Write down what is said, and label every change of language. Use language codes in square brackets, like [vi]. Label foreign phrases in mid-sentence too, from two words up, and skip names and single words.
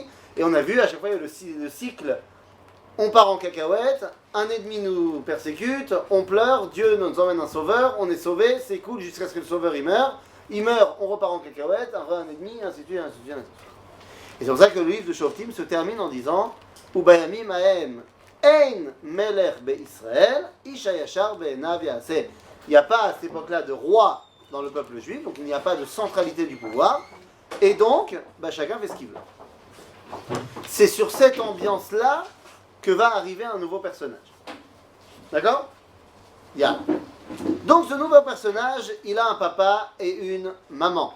[fr] Et on a vu, à chaque fois, il y a le cycle. On part en cacahuète, un ennemi nous persécute, on pleure, Dieu nous emmène un sauveur, on est sauvé, c'est cool jusqu'à ce que le sauveur il meurt, on repart en cacahuète, un ennemi, ainsi de suite, ainsi de suite, ainsi de suite. Et c'est pour ça que le livre de Shoftim se termine en disant [he] ובימים ההם אין מלך בישראל איש הישר בעיניו יעשה. [fr] Il n'y a pas à cette époque-là de roi dans le peuple juif, donc il n'y a pas de centralité du pouvoir, et donc chacun fait ce qu'il veut. C'est sur cette ambiance-là que va arriver un nouveau personnage. D'accord? Yeah. Donc ce nouveau personnage, il a un papa et une maman.